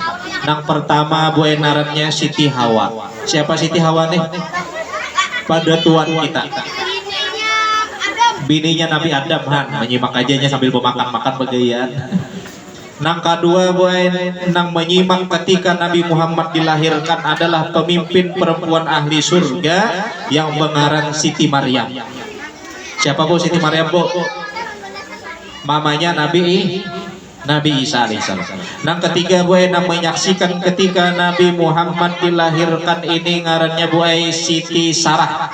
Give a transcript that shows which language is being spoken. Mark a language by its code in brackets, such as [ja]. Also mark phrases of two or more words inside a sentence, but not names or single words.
[bjn] Yang pertama buai narannya Siti Hawa. Siapa Siti Hawa nih? Pada tuan kita, bininya Nabi Adam, menyimak ajanya sambil memakan-makan begayaan. Nang kedua buai nang menyimak ketika Nabi Muhammad dilahirkan adalah pemimpin perempuan ahli surga yang mengaran Siti Maryam. Siapa bu Siti Maryam bu? Mamanya Nabi Nabi Isa alaihissalam. Yang ketiga boy, menyaksikan ketika Nabi Muhammad dilahirkan ini ngarannya boy Siti Sarah.